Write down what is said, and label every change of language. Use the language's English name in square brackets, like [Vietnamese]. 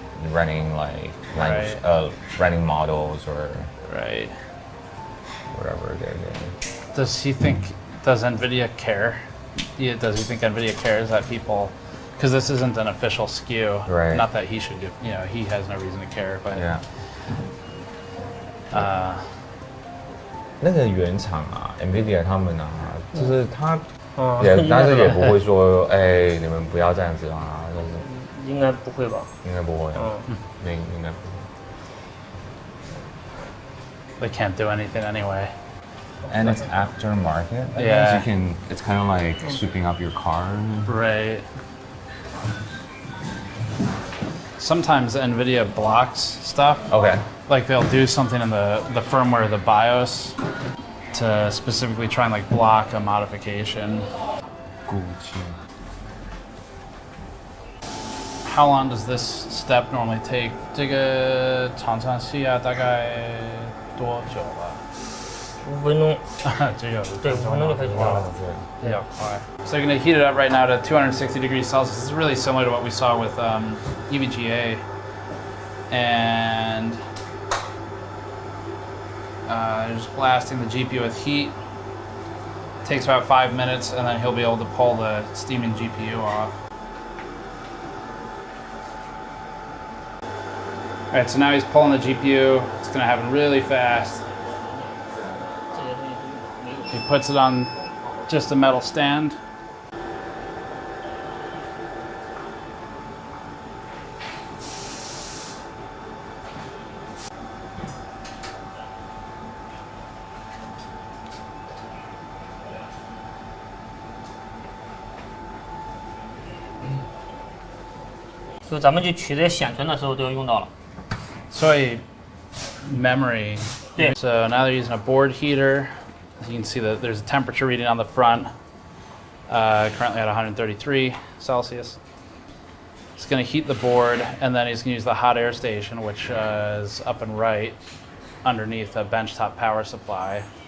[English] Running like language, running models or whatever they're doing. Does NVIDIA care? Does he think NVIDIA cares that people... Because this isn't an official SKU. Right. Not that he should do, he has no reason to care, but... Yeah. [Chinese] 那个原厂啊 ，NVIDIA 他们啊，就是他但是也不会说，哎，你们不要这样子啊，就是。应该不会吧？应该不会。应该不 [English] They can't do anything anyway. And it's aftermarket. Yeah. It's kind of like sweeping up your car. Right. Sometimes NVIDIA blocks stuff. Okay. Like they'll do something in the firmware of the BIOS to specifically try and like block a modification. How long does this step normally take? [Chinese] 这个常常需要大概多久了？5分钟。只有对，5分钟就可以做了。比较快。 [English] So you're going to heat it up right now to 260 degrees Celsius. This is really similar to what we saw with EVGA. And just blasting the GPU with heat. Takes about 5 minutes, and then he'll be able to pull the steaming GPU off. All right, so now he's pulling the GPU. It's going to happen really fast. He puts it on just a metal stand. So [Chinese] 咱们去取这些显存的时候都用到了。所以 memory. [English] So now they're using a board heater. As you can see that there's a temperature reading on the front, currently at 133 Celsius. It's going to heat the board, and then he's going to use the hot air station, which is up and right underneath a benchtop power supply.